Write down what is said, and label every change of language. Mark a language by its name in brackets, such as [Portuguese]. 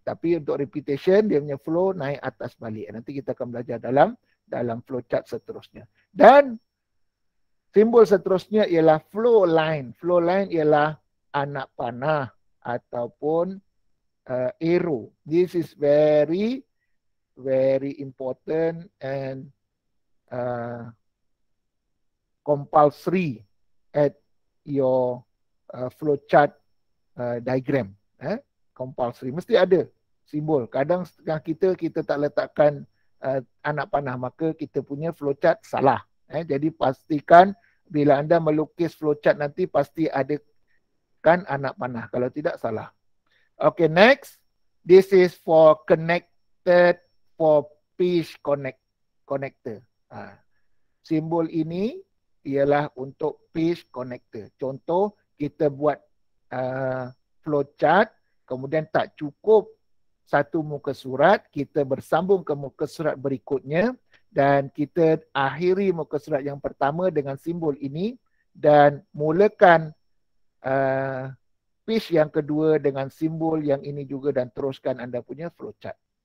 [Malay] Tapi untuk repetition dia punya flow naik atas balik. Nanti kita akan belajar dalam flowchart seterusnya. Dan simbol seterusnya ialah flow line. Flow line ialah anak panah ataupun arrow. [English] This is very important and compulsory at your flowchart diagram. [Malay] Compulsory. Mesti ada simbol. Kadang setengah kita tak letakkan anak panah, maka kita punya flowchart salah. Jadi pastikan bila anda melukis flowchart nanti pasti ada kan anak panah. Kalau tidak salah. [English] Okay, next. This is for connected for page connector. [Malay] Simbol ini ialah untuk page connector. Contoh, kita buat flowchart, kemudian tak cukup satu muka surat, kita bersambung ke muka surat berikutnya dan kita akhiri muka surat yang pertama dengan simbol ini dan mulakan page yang kedua dengan simbol yang ini juga dan teruskan anda punya flowchart.